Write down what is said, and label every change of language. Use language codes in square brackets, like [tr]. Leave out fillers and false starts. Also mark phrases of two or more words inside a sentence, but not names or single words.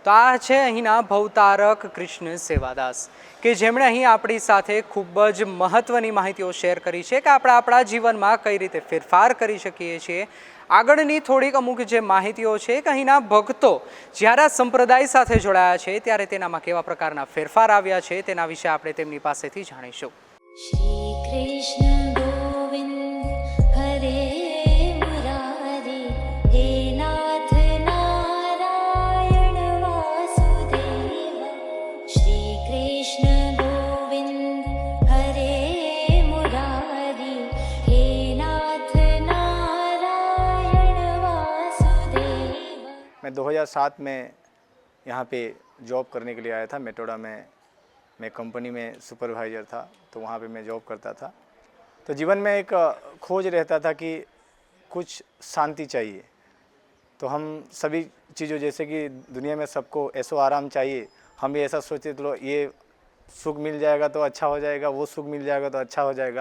[gu] તો આ છે અહીંના ભવતારક કૃષ્ણ સેવાદાસ કે જેમણે અહીં આપણી સાથે ખૂબ જ મહત્ત્વની માહિતીઓ શેર કરી છે કે આપણે આપણા જીવનમાં કઈ રીતે ફેરફાર કરી શકીએ છીએ. આગળની થોડીક અમુક જે માહિતીઓ છે કે અહીંના ભક્તો જ્યારે આ સંપ્રદાય સાથે જોડાયા છે ત્યારે તેનામાં કેવા પ્રકારના ફેરફાર આવ્યા છે તેના વિશે આપણે તેમની પાસેથી જાણીશું. [sa] श्री कृष्ण गोविंद हरे मुरारी हे नाथ नारायण वासुदेव श्री कृष्ण गोविंद हरे मुरारी हे नाथ नारायण वासुदेव. [hi] मैं 2007 में यहाँ पे जॉब करने के लिए आया था. मेटोडा में मैं कंपनी में सुपरवाइज़र था, तो वहाँ पे मैं जॉब करता था. तो जीवन में एक खोज रहता था कि कुछ शांति चाहिए. तो हम सभी चीज़ों जैसे कि दुनिया में सबको ऐसो आराम चाहिए, हम भी ऐसा सोचते तो ये सुख मिल जाएगा तो अच्छा हो जाएगा, वो सुख मिल जाएगा तो अच्छा हो जाएगा.